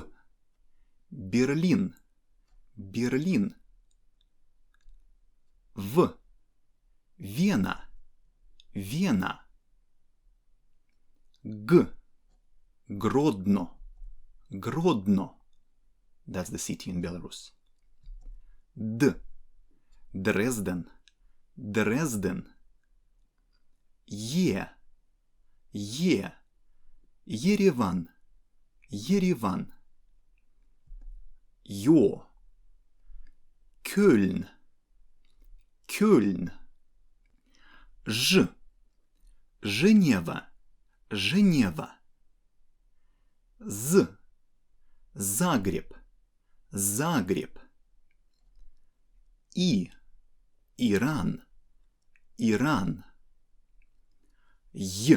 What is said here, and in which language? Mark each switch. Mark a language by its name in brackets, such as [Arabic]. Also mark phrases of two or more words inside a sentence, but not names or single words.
[English] Berlin. Berlin. V. Vienna. Vienna. G. Grodno. Grodno. That's the city in Belarus. D. Dresden. Dresden. Ye. Ye. Yerevan. Yerevan. Yo. Köln. Köln. [Russian] Ж. Женева. Женева. З. Загреб. Загреб. И. Иран. Иран. Й.